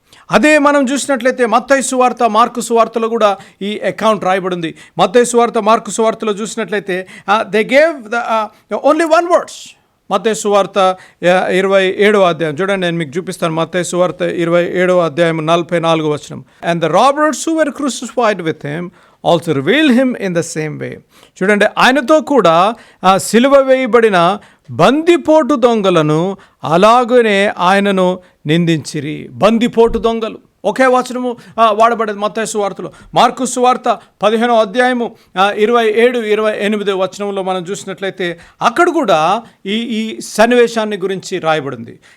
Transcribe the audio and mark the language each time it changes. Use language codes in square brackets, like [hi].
[te] అదే మనం చూసినట్లయితే మత్తయి సువార్త, మార్కు సువార్తలో కూడా ఈ అకౌంట్ రాయబడింది. మత్తయి సువార్త, మార్కు సువార్తలో చూసినట్లయితే [en] They gave only one words. [te] మత్తయి సువార్త 27వ అధ్యాయం చూడండి, నేను మీకు చూపిస్తాను. మత్తయి సువార్త 27వ అధ్యాయం 44వ వచనం. [en] "And the robbers who were crucified with him also revealed him in the same way." [te] చూడండి, ఆయనతో కూడా సిలువ వేయబడిన బందిపోటు దొంగలను అలాగనే ఆయనను నిందించిరి. బందిపోటు దొంగలు ఒకే వచనము వాడబడేది మత్తయి సువార్తలో. మార్కు సువార్త 15వ అధ్యాయము 27, 28 వచనంలో మనం చూసినట్లయితే అక్కడ కూడా ఈ సన్నివేశాన్ని గురించి రాయబడింది.